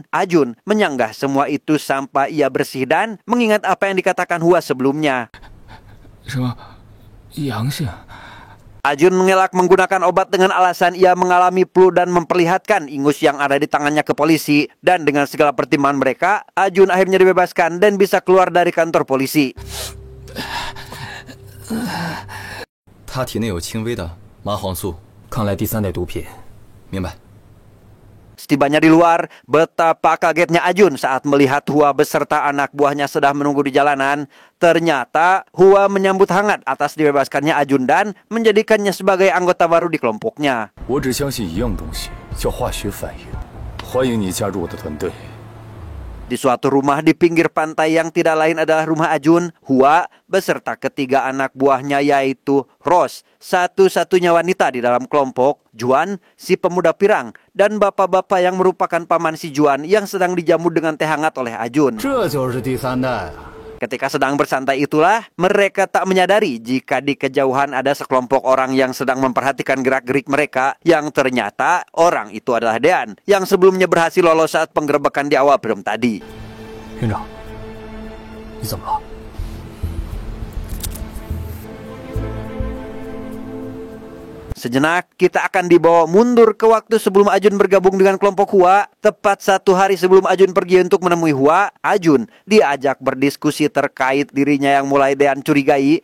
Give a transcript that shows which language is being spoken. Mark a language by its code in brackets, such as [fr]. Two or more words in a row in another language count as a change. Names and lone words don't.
[id] Ajun menyanggah semua itu sampai ia bersih dan mengingat apa yang dikatakan Hua sebelumnya. Ajun mengelak menggunakan obat dengan alasan ia mengalami flu dan memperlihatkan ingus yang ada di tangannya ke polisi. Dan dengan segala pertimbangan mereka, Ajun akhirnya dibebaskan dan bisa keluar dari kantor polisi. [zh] 他体内有轻微的麻黄素，看来第三代毒品。明白。 [id] Setibanya di luar, betapa kagetnya Ajun saat melihat Hua beserta anak buahnya sedang menunggu di jalanan. Ternyata Hua menyambut hangat atas dibebaskannya Ajun dan menjadikannya sebagai anggota baru di kelompoknya. [zh] 我只相信一样东西，叫化学反应。欢迎你加入我的团队。 [id] Di suatu rumah di pinggir pantai yang tidak lain adalah rumah Ajun, Hua beserta ketiga anak buahnya yaitu Rose, satu-satunya wanita di dalam kelompok, Juan, si pemuda pirang, dan bapak-bapak yang merupakan paman si Juan yang sedang dijamu dengan teh hangat oleh Ajun. [zh] 这就是第三代。 [id] Ketika sedang bersantai itulah, mereka tak menyadari jika di kejauhan ada sekelompok orang yang sedang memperhatikan gerak-gerik mereka, yang ternyata orang itu adalah Dean, yang sebelumnya berhasil lolos saat penggerebekan di awal film tadi. [zh] 院长，你怎么了？ [id] Sejenak, kita akan dibawa mundur ke waktu sebelum Ajun bergabung dengan kelompok Hua. Tepat 1 hari sebelum Ajun pergi untuk menemui Hua, Ajun diajak berdiskusi terkait dirinya yang mulai Dean curigai.